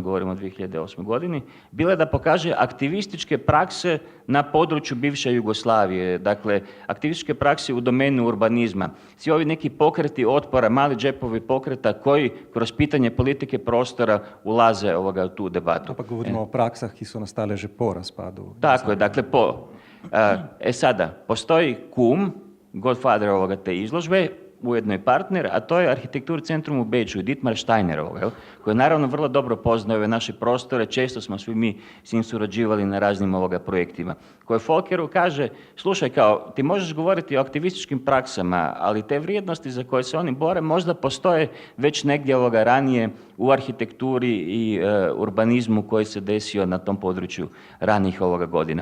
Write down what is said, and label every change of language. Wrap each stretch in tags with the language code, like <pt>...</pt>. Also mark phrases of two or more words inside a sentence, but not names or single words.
<hr>govorimo o 2008. godini, bila da pokaže aktivističke prakse na području bivše Jugoslavije, dakle aktivističke prakse u domenu urbanizma. Svi ovi neki pokreti otpora, mali džepovi pokreta koji kroz pitanje politike prostora ulaze u tu debatu.</hr> <sl>Pa govorimo o praksah, ki so nastale že po razpadu.</sl> <hr>Tako je, dakle sada, postoji kum, godfather te izložbe, ujedno i partner, a to je Arhitektur centrum u Beču, Dietmar Steiner, koji naravno vrlo dobro poznaje ove naše prostore, često smo svi mi s njim surađivali na raznim projektima, koji Folkeru kaže, slušaj, kao, ti možeš govoriti o aktivističkim praksama, ali te vrijednosti za koje se oni bore možda postoje već negdje ranije u arhitekturi i urbanizmu koji se desio na tom području ranih godina.</hr>